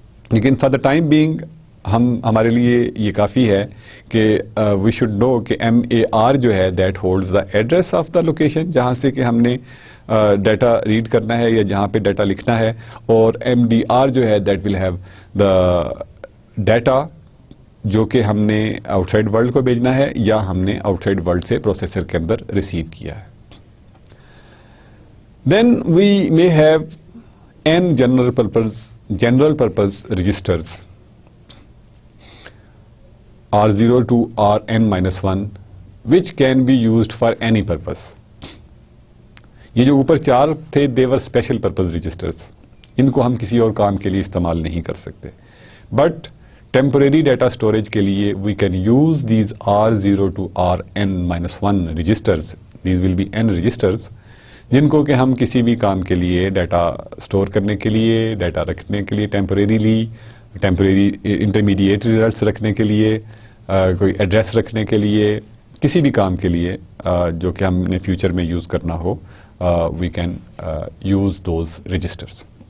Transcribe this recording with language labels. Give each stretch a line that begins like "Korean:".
Urdu: لیکن
English: for the time being
Urdu: ہمارے لیے یہ کافی ہے کہ
English: we should know
Urdu: کہ MAR جو ہے
English: that holds the address of the location
Urdu: جہاں سے کہ ہم نے ڈیٹا ریڈ کرنا ہے یا جہاں پہ ڈیٹا لکھنا ہے, اور MDR جو ہے
English: that will have the data
Urdu: جو کہ ہم نے آؤٹ سائڈ ورلڈ کو بھیجنا ہے یا ہم نے آؤٹ سائڈ ورلڈ سے پروسیسر کے اندر ریسیو کیا ہے.
English: Then we may have n general purpose registers R0 to Rn-1 which can be used for any purpose.
Urdu: یہ جو اوپر 4 تھے
English: they were special purpose registers,
Urdu: ان کو ہم کسی اور کام کے لیے استعمال نہیں کر سکتے.
English: But temporary data storage کے لیے we can use these R0 to Rn-1 registers. These will be n registers
Urdu: جن کو کہ ہم کسی بھی کام کے لیے ڈیٹا اسٹور کرنے کے لیے, ڈیٹا رکھنے کے لیے ٹیمپریری انٹرمیڈیٹ ریزلٹس رکھنے کے لیے, کوئی ایڈریس رکھنے کے لیے, کسی بھی کام کے لیے جو کہ ہم نے فیوچر میں یوز کرنا ہو,
English: We can use those registers.